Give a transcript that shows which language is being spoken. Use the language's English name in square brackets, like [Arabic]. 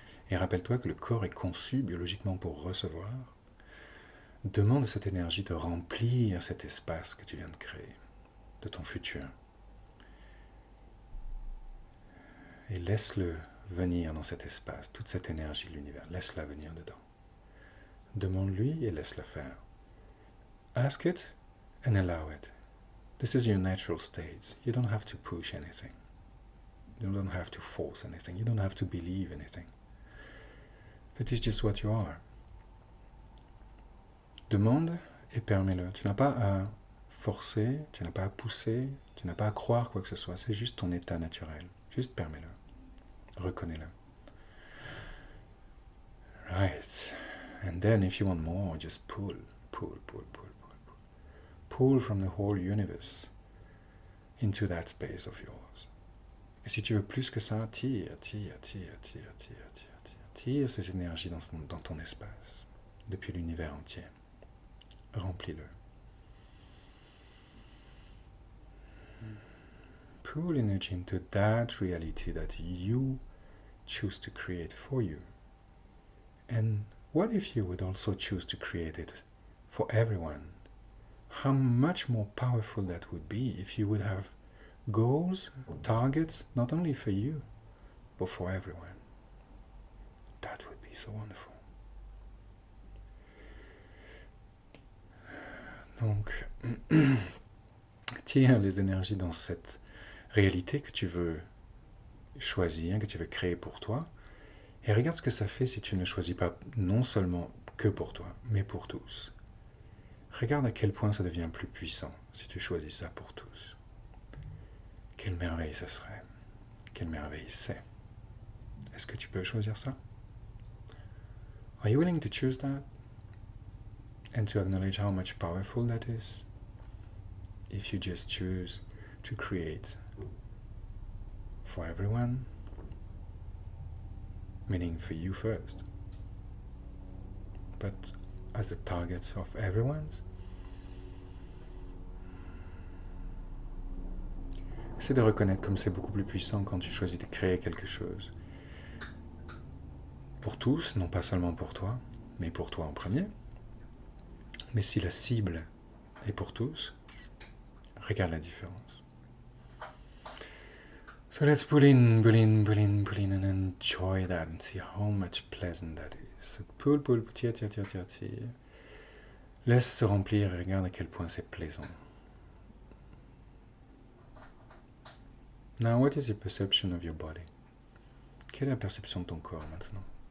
[French] Et rappelle-toi que le corps est conçu biologiquement pour recevoir. Demande à cette énergie de remplir cet espace que tu viens de créer, de ton futur. Et laisse-le venir dans cet espace, toute cette énergie de l'univers. Laisse-la venir dedans. Demande-lui et laisse-la faire. [English] Ask it and allow it. This is your natural state. You don't have to push anything. You don't have to force anything. You don't have to believe anything. That is just what you are. [French] Demande et permets-le. Tu n'as pas à forcer, tu n'as pas à pousser, tu n'as pas à croire quoi que ce soit. C'est juste ton état naturel. Juste permets-le. Reconnais-le. [English] Right. And then if you want more, just pull, pull, pull, pull, pull, pull. Pull from the whole universe into that space of yours. [French] Et si tu veux plus que ça, tire, tire, tire, tire, tire, tire, tire. Tire ces énergies dans ton espace, depuis l'univers entier. Remplis-le. [English] Pull energy into that reality that you choose to create for you. And what if you would also choose to create it for everyone? How much more powerful that would be if you would have goals, targets, not only for you, but for everyone. That would be so wonderful. [French] Donc, tire les énergies dans cette réalité que tu veux choisir, que tu veux créer pour toi, et regarde ce que ça fait si tu ne choisis pas non seulement que pour toi, mais pour tous. Regarde à quel point ça devient plus puissant si tu choisis ça pour tous. Quelle merveille ça serait. Quelle merveille c'est. Est-ce que tu peux choisir ça? [English] Are you willing to choose that? And to acknowledge how much powerful that is? If you just choose to create for everyone, meaning for you first, but as a target of everyone's. [French] Essaie de reconnaître comme c'est beaucoup plus puissant quand tu choisis de créer quelque chose. Pour tous, non pas seulement pour toi, mais pour toi en premier. Mais si la cible est pour tous, regarde la différence. [English] So let's pull in, pull in, pull in, pull in, and enjoy that and see how much pleasant that is. So pull, pull, [French] tire, tire, tire, tire, tire. Laisse se remplir et regarde à quel point c'est plaisant. [English] Now, what is your perception of your body? [French] Quelle est la perception de ton corps maintenant?